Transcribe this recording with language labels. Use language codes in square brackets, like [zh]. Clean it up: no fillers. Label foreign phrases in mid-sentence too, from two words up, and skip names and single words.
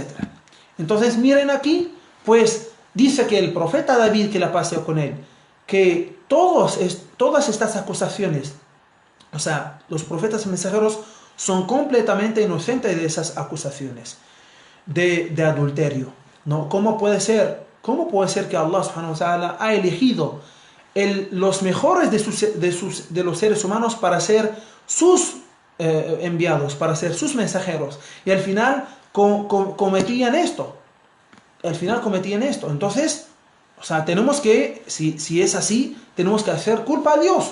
[es] Entonces miren aquí, pues dice que el profeta David, que la paseó con él, que todas estas acusaciones, o sea, los profetas y mensajeros son completamente inocentes de esas acusaciones de adulterio, ¿no? ¿Cómo puede ser que Allah [ar] سبحانه وتعالى [es] ha elegido los mejores de los seres humanos para ser sus enviados, para ser sus mensajeros, y al final cometían esto? Entonces, o sea, tenemos que, si es así, tenemos que hacer culpa a Dios.